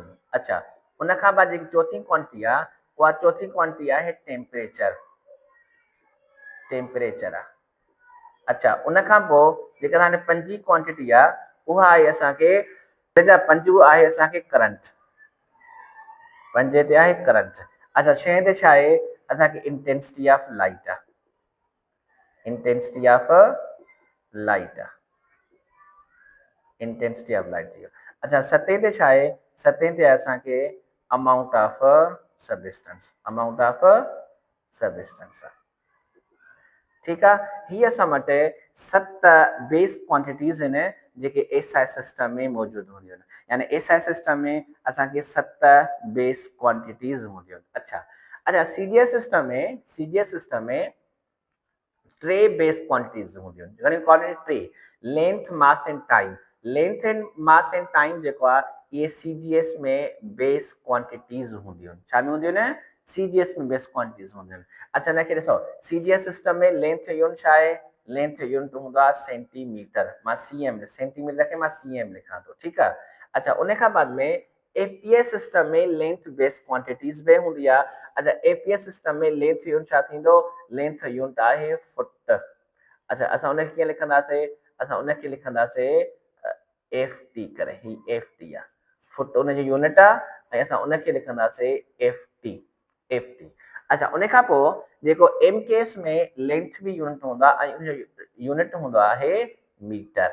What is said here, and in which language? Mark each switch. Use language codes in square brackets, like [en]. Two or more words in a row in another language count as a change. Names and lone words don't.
[sd] अच्छा, उन खां बाद जेकी चौथी क्वांटिटी आहे उहा चौथी क्वांटिटी आहे टेम्परेचर आहे। अच्छा, उन खां पोइ जेका हाणे पंजी क्वांटिटी आहे उहा आहे असांखे पंजू आहे असांखे करंट, पंजे ते आहे करंट। अच्छा, छहें ते छा आहे असांखे [en] intensity of light [sd] आहे, [en] intensity of light [sd] आहे, [en] intensity of light [sd] थी वियो। अच्छा, सतें ते छा आहे, सतें ते असांखे [en] amount of substance, amount of substance [sd] आहे। ठीकु आहे, हीअ असां वटि [en] 7 base quantities [sd] आहिनि जेके [en] SI system [sd] में मौजूदु हूंदियूं आहिनि, यानी [en] SI system [sd] में असांखे [en] 7 base quantities [sd] हूंदियूं आहिनि। अच्छा, [en] CGS system [sd] में [en] 3 base quantities [sd] हूंदियूं आहिनि। घणी क्वांटिटी? 3, [en] length, mass and time. length and mass and time [sd] जेको आहे इहे सीजीएस में [en] base quantities [sd] हूंदियूं आहिनि। छा में हूंदियूं आहिनि? सीजीएस में [en] base quantities [sd] हूंदियूं आहिनि। अच्छा, हिनखे ॾिसो, [en] CGS system [sd] में [en] length unit [sd] छा आहे? [en] length unit [sd] हूंदो आहे सेंटीमीटर। मां [en] CM centimetre [sd] खे मां सीएम लिखां थो। ठीकु आहे। अच्छा, उन खां बाद में [en] APS system [sd] में [en] length base quantities [sd] बि हूंदी आहे। अच्छा, [en] APS system [sd] में [en] length unit [sd] छा थींदो? [en] length unit [sd] आहे फुट। अच्छा, असां उनखे कीअं लिखंदासीं? असां उनखे लिखंदासीं [en] FT [sd] करे, ही [en] FT [sd] आहे, फुट उनजी यूनिट आहे ऐं असां उनखे लिखंदासीं [en] FT. [sd] अच्छा, उन खां पोइ जेको एम केस में लेंथ बि यूनिट हूंदो आहे ऐं उनजो यूनिट हूंदो आहे मीटर।